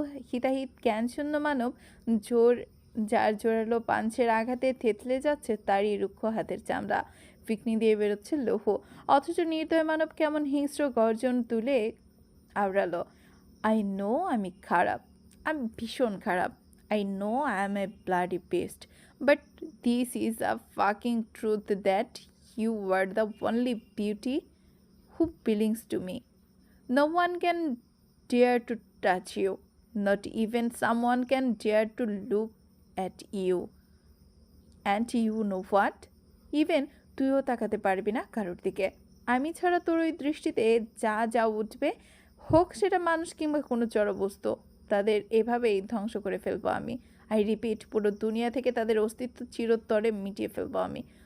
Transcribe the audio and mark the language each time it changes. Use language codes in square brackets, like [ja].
[bn] হিতাহিত জ্ঞানশূন্য মানব যার জোরালো পাঞ্চের আঘাতে থেতলে যাচ্ছে তারই রুক্ষ হাতের চামড়া, ফিকনি দিয়ে বেরোচ্ছে লৌহ। অথচ নির্দয় মানব কেমন হিংস্র গর্জন তুলে আওড়ালো, [en] I know [bn] আমি খারাপ, আমি ভীষণ খারাপ। [en] I know I am a bloody beast, but this is a fucking truth that you were the only beauty who belongs to me. No one can dare to touch you, not even someone can dare to look at you. And you know what? [bn] Even তুইও তাকাতে পারবি না কারোর দিকে। আমি ছাড়া তোর ওই দৃষ্টিতে যা যা উঠবে, হোক সেটা মানুষ কিংবা কোনো জড়বস্তু, তাদের এভাবেই ধ্বংস করে ফেলবো আমি। [en] I repeat, [bn] পুরো দুনিয়া থেকে তাদের অস্তিত্ব চিরতরে মিটিয়ে ফেলবো আমি।